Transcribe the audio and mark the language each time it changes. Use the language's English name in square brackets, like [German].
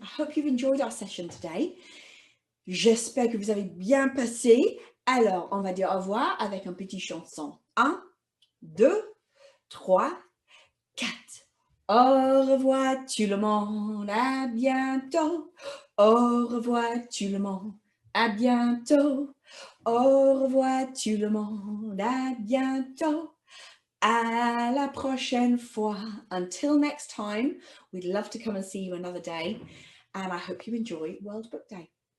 [English] I hope you've enjoyed our session today. [French] J'espère que vous avez bien passé. Alors, on va dire au revoir avec une petite chanson. [English] 1, 2, 3, 4. [French] Au revoir tout le monde, à bientôt. Au revoir tout le monde, à bientôt. Au revoir tout le monde, à bientôt. À la prochaine fois. [English] Until next time, we'd love to come and see you another day. And I hope you enjoy World Book Day.